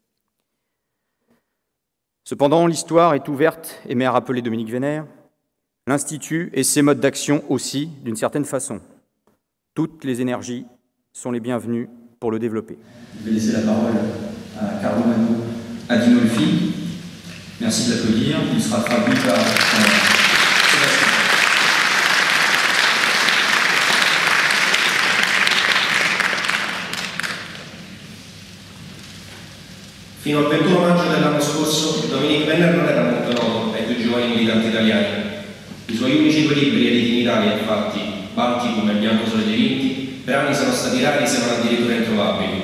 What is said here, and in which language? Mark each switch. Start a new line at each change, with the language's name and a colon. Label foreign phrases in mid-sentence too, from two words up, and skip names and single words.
French: Cependant, l'histoire est ouverte, aimait à rappeler Dominique Vénère, l'Institut et ses modes d'action aussi, d'une certaine façon. Toutes les énergies sont les bienvenues pour le développer. Je vais laisser la parole à Carlo Mano Adinolfi. Merci de l'applaudir. Il sera traduit par Sébastien.
Italian: Fino al 21 maggio dell'anno scorso, Dominique Vénère non era molto noto ai più giovani militanti italiani. I suoi unici due libri editi in Italia, infatti, Balticum e Bianco Sole dei Vinti, per anni sono stati rari se non addirittura introvabili.